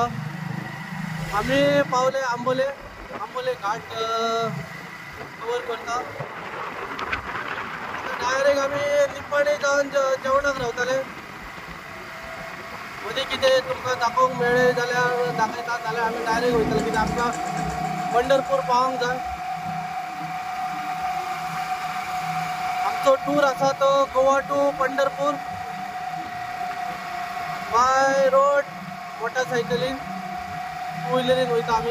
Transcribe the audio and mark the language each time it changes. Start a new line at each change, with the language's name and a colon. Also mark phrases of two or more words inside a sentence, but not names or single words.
Konkani: आम्ही पावले आंबोले घाट कवर करता. डायरेक्ट आम्ही निप्पाणी जाऊन जेवणाक रावताले. मध्ये कितें तुमकां दाखोवंक मेळ्ळें जाल्यार दाखयता जाल्यार आमी डायरेक्ट वयतले कित्याक आमकां पंढरपूर पावोंक जाय. आमचो टूर आसा तो
English: Goa to Pandharpur by road
Konkani: मोटरसायकलीन टू व्हिलरीन वयता आमी.